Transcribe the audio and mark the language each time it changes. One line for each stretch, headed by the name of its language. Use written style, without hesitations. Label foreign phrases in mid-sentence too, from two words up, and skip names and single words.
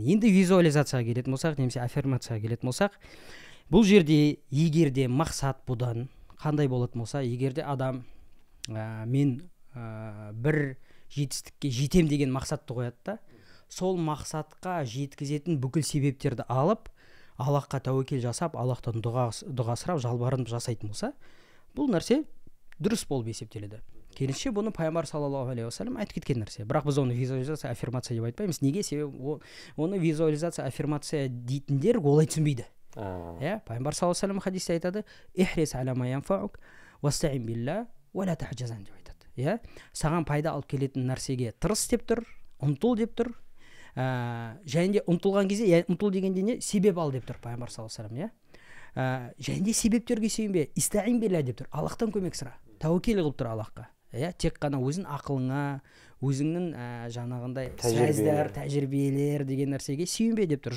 Kazakh: Енді визуализацияға келетін болсақ, немесе аффирмацияға келетін болсақ, бұл жерде егерде мақсат бұдан қандай болатын болса, егерде адам мен бір жетістікке жетем деген мақсатты қояды да, сол мақсатқа жеткізетін бүкіл себептерді алып, Аллахқа тәуекел жасап, Аллахтан дұға сұрап, жалбарынып жасайтын болса, бұл нәрсе дұрыс болып есептеледі. Керісінше бұны пайғамбар
Arabic: صلى الله عليه وسلم
Kazakh: айтып кеткен нәрсе. Бірақ біз оны визуализация, аффирмация деп айтпаймыз. Неге? Себебі оны визуализация, аффирмация дейтіндер олай түсінбейді. Пайғамбар
Arabic: صلى الله عليه وسلم
Kazakh: хадисте айтады:
Arabic: "احرص على ما ينفعك واستعن بالله ولا تعجزن"
Kazakh: деп айтады. Саған пайда алып келетін нәрсеге тырыс деп тұр, ұмтыл деп тұр. Және де ұмтылған кезде, ұмтыл дегенде не? Себеп ал деп тұр пайғамбар
Arabic: صلى الله عليه وسلم.
Kazakh: Және де себептерге сүйенбе,
Arabic: استعن بالله
Kazakh: деп тұр. Аллахтан көмек сұра. Тәуекел қылып тұр Аллахқа. Тек қана өзің ақылыңа, өзіңнің жаңағындай сөздер, тәжірибелер деген нәрсеге сүйенбе деп тұр.